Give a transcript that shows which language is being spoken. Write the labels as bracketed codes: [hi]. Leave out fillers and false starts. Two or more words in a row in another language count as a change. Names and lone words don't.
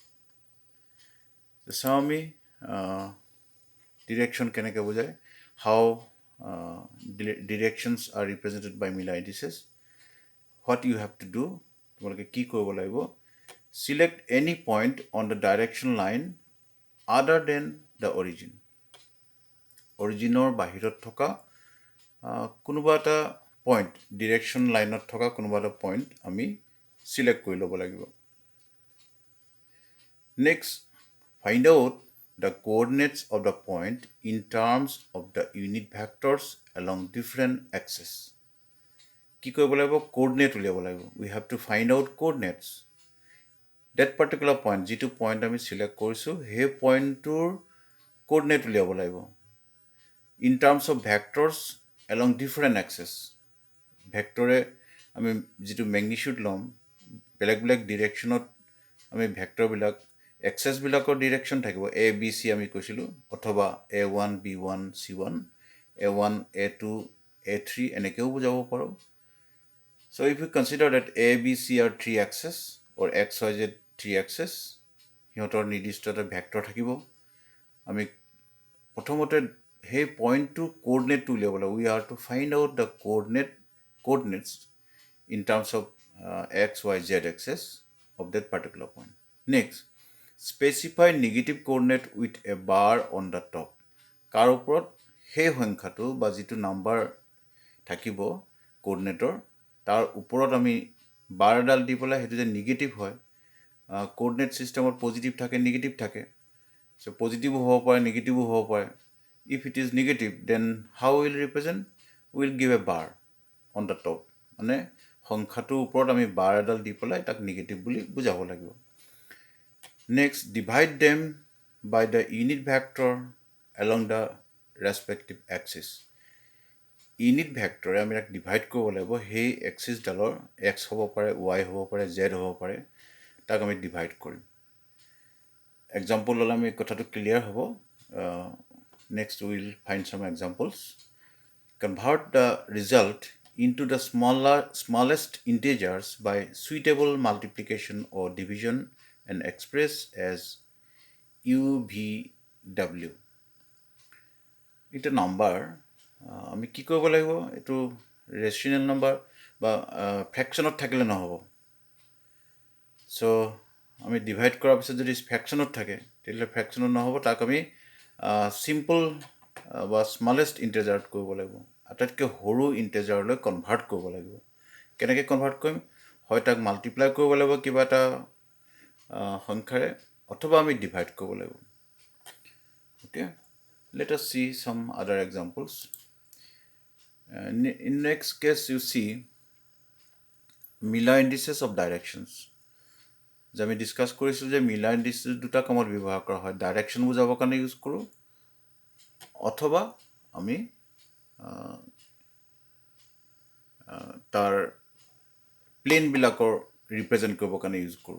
[as] চাওঁ আমি ডিৰেকশ্যন কেনেকৈ বুজায় [en] how directions are represented by Miller indices what you have to do [as] তোমালোকে কি কৰিব লাগিব [en] select any point on the direction line other than the origin [as] অৰিজিনৰ বাহিৰত থকা কোনোবা এটা পইণ্ট [en] direction lineত [as] থকা কোনোবা এটা পইণ্ট আমি চিলেক্ট কৰি ল'ব লাগিব [en] next find out the coordinates of the point in terms of the unit vectors along different axes. [as] কি কৰিব লাগিব coordinate উলিয়াব লাগিব [en] we have to find out coordinates that particular point [as] যিটো point আমি select কৰিছোঁ সেই পইণ্টটোৰ coordinate উলিয়াব লাগিব in [en] terms of vectors along different axes [as] ভেক্টৰে আমি যিটো ম্যাগনিটিউড ল'ম বেলেগ বেলেগ ডিৰেকশ্যনত আমি ভেক্টৰবিলাক এক্সেছ বিলাকৰ ডিৰেকশ্যন থাকিব এ বি চি আমি কৈছিলোঁ অথবা a1 b1 c1 a1 a2 a3 এনেকৈও বুজাব পাৰোঁ [en] so if you consider that a b c are three axes or xyz three axes [as] সিহঁতৰ নিৰ্দিষ্ট এটা ভেক্টৰ থাকিব আমি প্ৰথমতে সেই পইণ্টটো কোঅৰ্ডিনেটটো উলিয়াব লাগিব [en] we are to find out the coordinates in terms of x, y, z axis of that particular point. Next, specify negative coordinate with a bar on the top. [as] কাৰ ওপৰত সেই সংখ্যাটো বা যিটো নাম্বাৰ থাকিব কোঅৰ্ডিনেটৰ তাৰ ওপৰত আমি বাৰ এডাল দি পেলাই সেইটো যে নিগেটিভ হয় [en] coordinate systemত [as] পজিটিভ থাকে নিগেটিভ থাকে so পজিটিভো হ'ব পাৰে নিগেটিভো হ'ব পাৰে [en] if it is negative then how will represent will give a bar on the top [as] মানে সংখ্যাটোৰ ওপৰত আমি বাৰ এডাল দি পেলাই তাক নিগেটিভ বুলি বুজাব লাগিব [en] next divide them by the unit vector along the respective axis unit vector [as] আমি তাক ডিভাইড কৰিব লাগিব সেই এক্সিছ ডালৰ x হ'ব পাৰে y হ'ব পাৰে z হ'ব পাৰে তাক আমি ডিভাইড কৰিম এক্সাম্পল ল'লে আমি কথাটো ক্লিয়াৰ হ'ব [en] next we will find some examples convert the result into the smallest integers by suitable multiplication or division and express as UVW. It's a number. [as] আমি কি কৰিব লাগিব এটো [en] rational number [as] বা ফ্ৰেকশ্যনত থাকিলে নহ'ব। চ' আমি ডিভাইড কৰাৰ পিছত যদি ফ্ৰেকশ্যনত থাকে তেতিয়াহ'লে ফ্ৰেকশ্যনত নহ'ব, তাক আমি চিম্পল বা [en] smallest integerত [as] কৰিব লাগিব, আটাইতকৈ সৰু ইণ্টেজাৰলৈ কনভাৰ্ট কৰিব লাগিব। কেনেকৈ কনভাৰ্ট কৰিম? হয় তাক মাল্টিপ্লাই কৰিব লাগিব কিবা এটা সংখ্যাৰে, অথবা আমি ডিভাইড কৰিব লাগিব। [en] Okay, let us see some other examples. In next case you see Miller indices of directions. [as] যে আমি ডিছকাছ কৰিছিলোঁ যে [en] Miller indices [as] দুটা কামত ব্যৱহাৰ কৰা হয়, ডাইৰেকশ্যন বুজাবৰ কাৰণে ইউজ কৰোঁ, অথবা আমি তাৰ প্লেনবিলাকৰ ৰিপ্ৰেজেণ্ট কৰিবৰ কাৰণে ইউজ কৰোঁ।